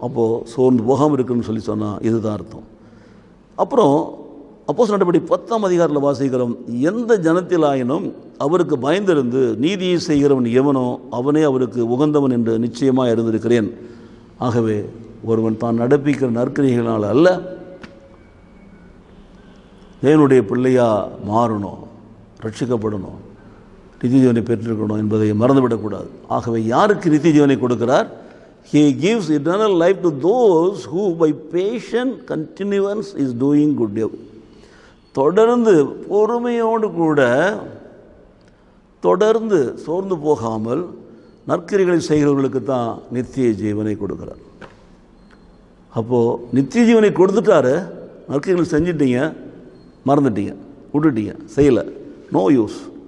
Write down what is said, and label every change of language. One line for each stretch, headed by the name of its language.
Tamil: அப்போது சோர்ந்து போகாமல் இருக்குன்னு சொல்லி சொன்னால் இதுதான் அர்த்தம். அப்புறம் அப்போஸ்தலர் நடபடி 10ஆம் அதிகாரத்தில் வாசிக்கிறோம், எந்த ஜனத்திலாயினும் அவருக்கு பயந்திருந்து நீதியை செய்கிறவன் எவனோ அவனே அவருக்கு உகந்தவன் என்று நிச்சயமாக இருந்திருக்கிறேன். ஆகவே ஒருவன் தான் நடப்பிக்கிற நற்கிரிகளினால் அல்ல, தேவனுடைய பிள்ளையாக மாறணும், ரட்சிக்கப்படணும், நித்திய ஜீவனை பெற்றிருக்கணும் என்பதை மறந்துவிடக்கூடாது. ஆகவே யாருக்கு நித்திய ஜீவனை கொடுக்கிறார்?
English: He gives eternal life to those who by patient continuance is doing good.
Tamil: தொடர்ந்து பொறுமையோடு கூட தொடர்ந்து சோர்ந்து போகாமல் நற்கிரிகளை செய்கிறவர்களுக்கு தான் நித்திய ஜீவனை கொடுக்குறார். அப்போது நித்திய ஜீவனை கொடுத்துட்டாரு, நற்கிரிகள் செஞ்சிட்டீங்க, மறந்துட்டீங்க, விட்டுட்டீங்க, செய்யலை,
English: No use.